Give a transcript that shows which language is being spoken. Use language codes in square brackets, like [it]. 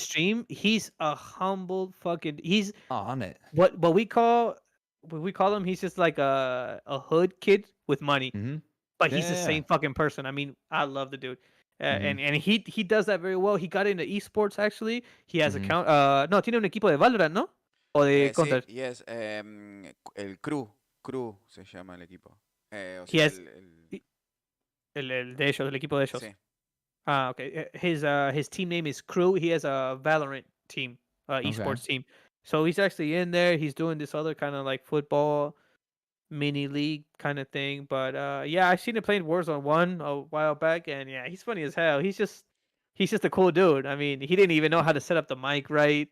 [en] stream. He's a humble fucking. He's Oh, on it. what we call him. He's just like a hood kid with money, Mm-hmm. but he's the Yeah. same fucking person. I mean, I love the dude. Mhm. And he does that very well. He got into esports actually. He has Mhm. account. [es] No, tiene un equipo de Valorant, ¿no? O de Sí, Counter. [en] yes. [es] El Crew se llama el equipo. O He sea, has el de ellos, el equipo de ellos. sí. [en] Ah, okay. His team name is Crew. He has a Valorant team, esports team. So he's actually in there. He's doing this other kind of like football mini league kind of thing. But yeah, I seen him playing Warzone 1 a while back, and yeah, he's funny as hell. He's just a cool dude. I mean, he didn't even know how to set up the mic right.